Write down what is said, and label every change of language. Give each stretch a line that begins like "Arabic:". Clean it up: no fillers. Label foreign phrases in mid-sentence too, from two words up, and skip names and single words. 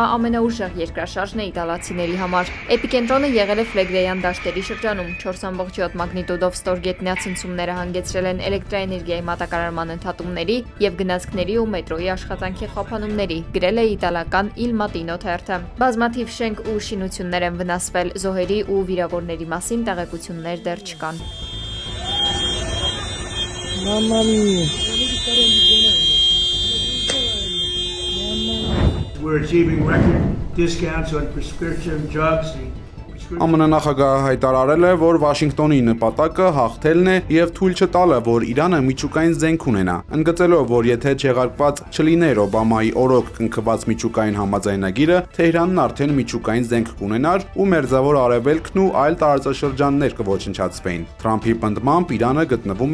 Armenian: ամենաուժեղ երկրաշարժն է իտալացիների համար։ Էպիկենտրոնը եղել է Ֆլեգրեյան դաշտերի շրջանում։ 4.7 մագնիտուդով ստորգետնյա ցնցումները հանգեցրել են էլեկտրաէներգիայի մատակարարման ընդհատումների եւ գնացքների ու մետրոյի աշխատանքի խափանումների, գրել է իտալական Il Mattino թերթը։ Բազմաթիվ շենք ու շինություններ են վնասվել, զոհերի ու վիրավորների մասին տեղեկություններ դեռ չկան։
Italian: Mamma mia.
English: We're achieving record discounts on prescription drugs.
Armenian: ԱՄՆ նախագահը հայտարարել է, որ Վաշինգտոնի նպատակը հաղթելն է եւ թույլ չտալը, որ Իրանը միջուկային զենք ունենա, ընդգծելով, որ եթե չեղարկված չլիներ Օբամայի օրոք կնքված միջուկային համաձայնագիրը, Թեհրանն արդեն միջուկային զենք կունենար ու Մերձավոր Արևելքն ու այլ տարածաշրջաններ կոչնչացվեին։ Թրամփի պնդմամբ Իրանը գտնվում